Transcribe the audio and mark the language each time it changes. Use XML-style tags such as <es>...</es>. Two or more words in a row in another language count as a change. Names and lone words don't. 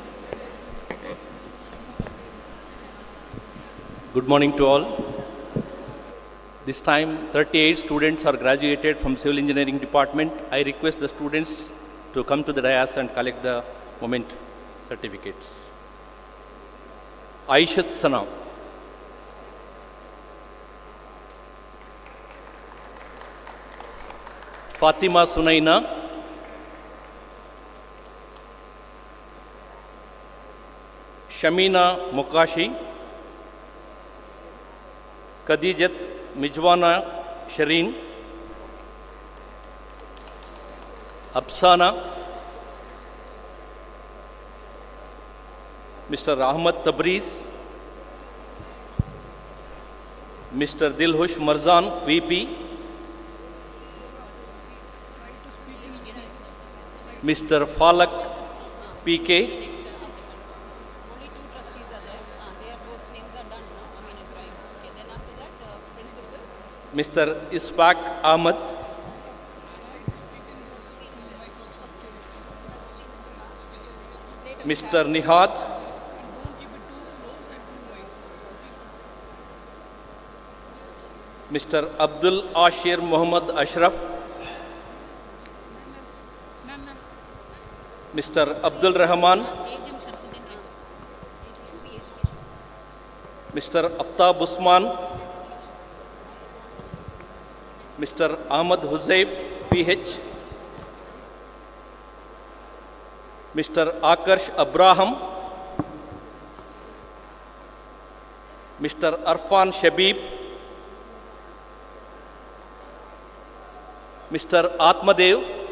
<en>Good morning to all. This time 38 students are graduated from Civil Engineering Department. I request the students to come to the dais and collect the moment certificates. Aishat Sana, Fatima Sunaina, Shamina Mukashi, Khadijat Mijwana Shireen, Absana, Mr. Ahmad Tabriz, Mr. Dilhush Marzan, VP, Mr. Falak PK, Only two trustees are there. Their both names are done now. Ibrahim. Okay, then after that, principal. Mr. Isfaq Ahmad, Mr. Nihat, Mr. Abdul Ashir Muhammad Ashraf, Mr. Abdul Rahman, Mr. Aftab Usman, Mr. Ahmad Huzayf, PH, Mr. Akarsh Abraham, Mr. Arfan Shabib, Mr. Atmadev,</en>